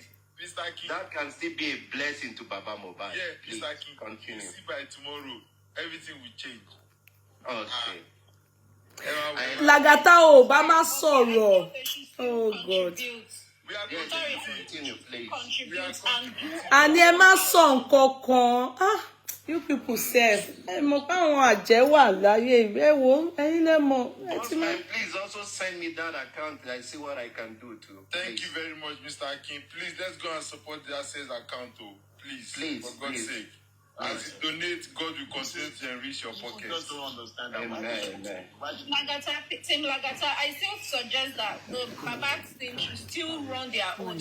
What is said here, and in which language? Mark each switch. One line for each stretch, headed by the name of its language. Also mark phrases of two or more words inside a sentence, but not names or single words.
English: Mr. King, that can still be a blessing to Baba Mohbad. yeah, Please, Mr. King, continue. you see by tomorrow, everything will change. Okay. Lagata Obama sọ̀rọ̀. Oh God. We are Yes, going to continue, please.
Yoruba: Àní ẹ má sọ nǹkan kan.
English: Ah, you people say.
Yoruba: Ẹ mọ̀ pé àwọn àjẹ́ wà láyé. Ẹ wo, ẹ̀yin lẹ mọ̀. Ẹ ti mọ̀.
English: Bossman, please also send me that account. I see what I can do too. Thank you very much, Mr. Akin. Please, let's go and support the Access account, oh. Please, for God's sake. As you donate, God will continue to enrich your pockets. Just don't understand that. Amen. Team Lagata, I still suggest that the Babak team should still run their own.